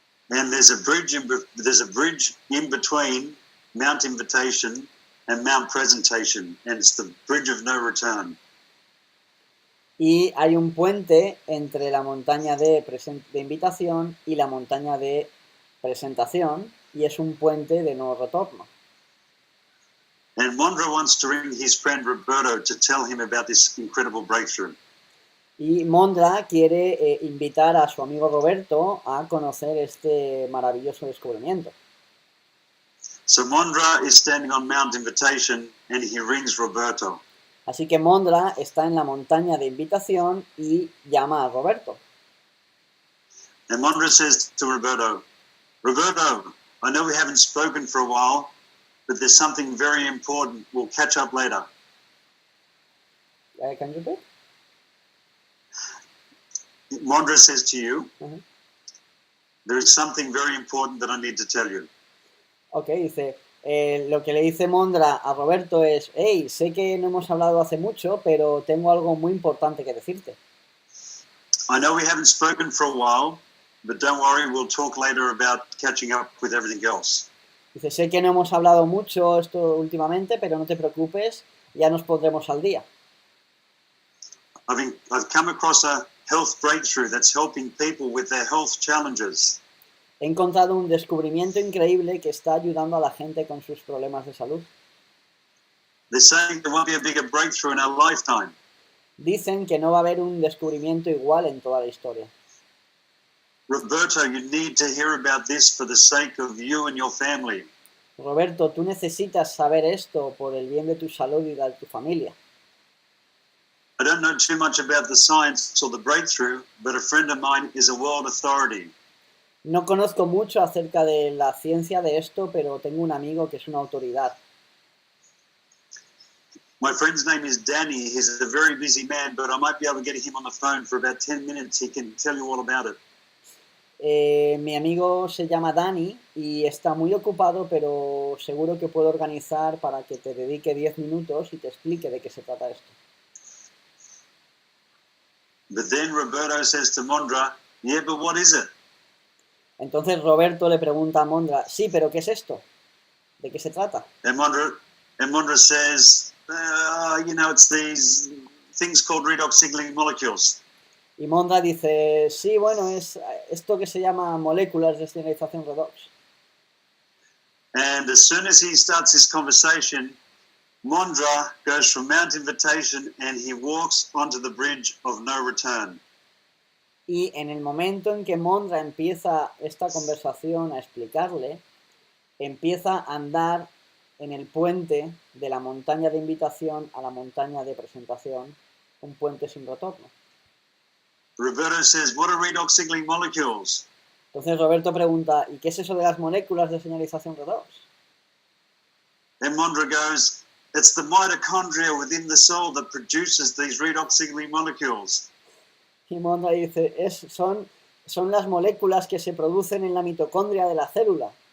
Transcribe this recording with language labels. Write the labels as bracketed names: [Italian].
[English] And there's a bridge in between Mount Invitation and Mount Presentation, and it's the bridge of no return. [Spanish] Y hay un puente entre la montaña de invitación y la montaña de presentación, y es un puente de no retorno. [English] And Mondra wants to ring his friend Roberto to tell him about this incredible breakthrough. [Spanish] Y Mondra quiere invitar a su amigo Roberto a conocer este maravilloso descubrimiento. [English] So Mondra is standing on Mount Invitation and he rings Roberto. [Spanish] Así que Mondra está en la montaña de invitación y llama a Roberto. [English] And Mondra says to Roberto, Roberto, I know we haven't spoken for a while, but there's something very important. We'll catch up later. Can you repeat? Mondra says to you, there is something very important that I need to tell you. [Spanish] Ok, dice, lo que le dice Mondra a Roberto es, hey, sé que no hemos hablado hace mucho, pero tengo algo muy importante que decirte. [English] I know we haven't spoken for a while, but don't worry, we'll talk later about catching up with everything else. [Spanish] Dice, sé que no hemos hablado mucho esto últimamente, pero no te preocupes, ya nos pondremos al día. [English] I've come across a health breakthrough that's helping people with their health challenges. [Spanish] He encontrado un descubrimiento increíble que está ayudando a la gente con sus problemas de salud. [English] They're saying there won't be a bigger breakthrough in our lifetime. [Spanish] Dicen que no va a haber un descubrimiento igual en toda la historia. [English] Roberto, you need to hear about this for the sake of you and your family. [Spanish] Roberto, tú necesitas saber esto por el bien de tu salud y de tu familia. [English] I don't know too much about the science or the breakthrough, but a friend of mine is a world authority. [Spanish] No conozco mucho acerca de la ciencia de esto, pero tengo un amigo que es una autoridad. [English] My friend's name is Danny. He's a very busy man, but I might be able to get him on the phone for about 10 minutes. He can tell you all about it. [Spanish] Mi amigo se llama Dani y está muy ocupado, pero seguro que puedo organizar para que te dedique 10 minutos y te explique de qué se trata esto. [English] But then Roberto says to Mondra, yeah, but what is it? [Spanish] Entonces Roberto le pregunta a Mondra, sí, pero ¿qué es esto? ¿De qué se trata? [English] And Mondra says, it's these things called redox signaling molecules. [Spanish] Y Mondra dice, sí, bueno, es esto que se llama moléculas de señalización Redox. [English] And as soon as he starts this conversation, Mondra goes from Mount Invitation and he walks onto the bridge of no return. [Spanish] Y en el momento en que Mondra empieza esta conversación a explicarle, empieza a andar en el puente de la montaña de invitación a la montaña de presentación, un puente sin retorno. [English] Roberto says, what are redox signaling molecules? [Spanish] Entonces Roberto pregunta, ¿y qué es eso de las moléculas de señalización Redox? [English] And Mondra goes, it's the mitochondria within the cell that produces these redox signaling molecules. [Spanish] Y Mondra dice, son las moléculas que se producen en la mitocondria de la célula.